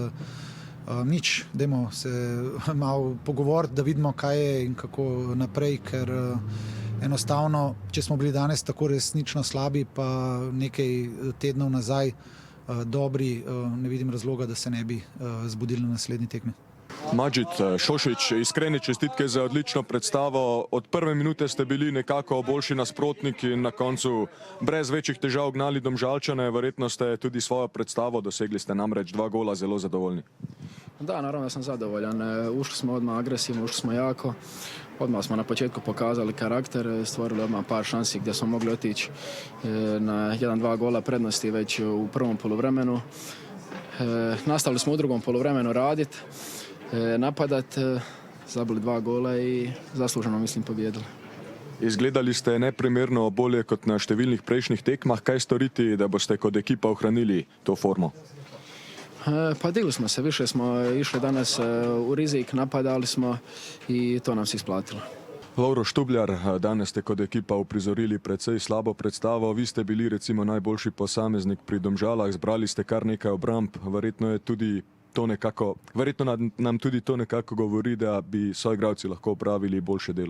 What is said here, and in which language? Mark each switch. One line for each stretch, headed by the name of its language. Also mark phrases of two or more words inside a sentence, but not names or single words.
Slovenian: Nič, dajmo se malo pogovoriti, da vidimo, kaj je in kako naprej, ker enostavno, če smo bili danes tako resnično slabi, pa nekaj tednov nazaj dobri, ne vidim razloga, da se ne bi zbudili na naslednji tekmi. Madžid Šošić, iskrene čestitke za odlično predstavo. Od prve minute ste bili nekako boljši nasprotnik in na koncu brez večjih težav gnali Domžalčane. Verjetno ste tudi svojo predstavo dosegli, ste namreč 2 gola zelo zadovoljni.
Croatian: Da, naravno da sam zadovoljan. Ušli smo odmah agresivno, ušli smo jako. Odmah smo na početku pokazali karakter, stvorili odmah par šansi gdje smo mogli otići na 1-2 gola prednosti već u prvom poluvremenu. Nastavili smo u drugom poluvremenu raditi, napadat, zabili 2 gola i zasluženo, mislim, pobijedili.
Slovenian: Izgledali ste neprimerno bolje kot na številnih prejšnjih tekmah. Kaj storiti, da boste kot ekipa ohranili to formo?
Croatian: Pa digli smo se, više smo išli danas u rizik, napadali smo i to nam se isplatilo.
Slovenian: Lovro Štubljar, danes ste kot ekipa uprizorili precej slabo predstavo. Vi ste bili recimo najboljši posameznik pri Domžalah, zbrali ste kar nekaj obramb. Verjetno nam tudi to nekako govori, da bi soigralci lahko opravili boljše delo.